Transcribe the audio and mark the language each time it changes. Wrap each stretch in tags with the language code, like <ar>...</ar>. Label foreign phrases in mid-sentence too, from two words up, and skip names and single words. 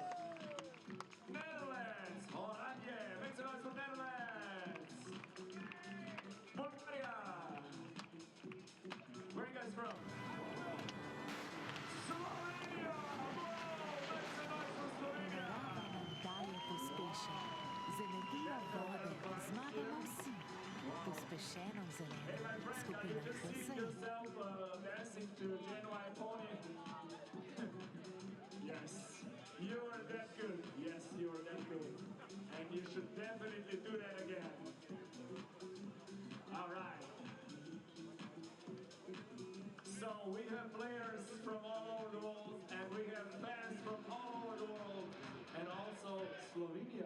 <en>Netherlands! Hollandia! Make some noise for Netherlands! Bulgaria! Where are you guys from? Slovenia! Whoa! Make some noise for Slovenia!</en> <sl>Daje pospešek. Z energijo vode zmagamo vsi. Pospešeno zeleno. Skupina HSE.</sl> <en>Dancing to Genuine Pony. Yes, you are that good. Yes, you are that good. And you should definitely do that again. All right. So we have players from all over the world, and we have fans from all over the world, and also Slovenia.</en>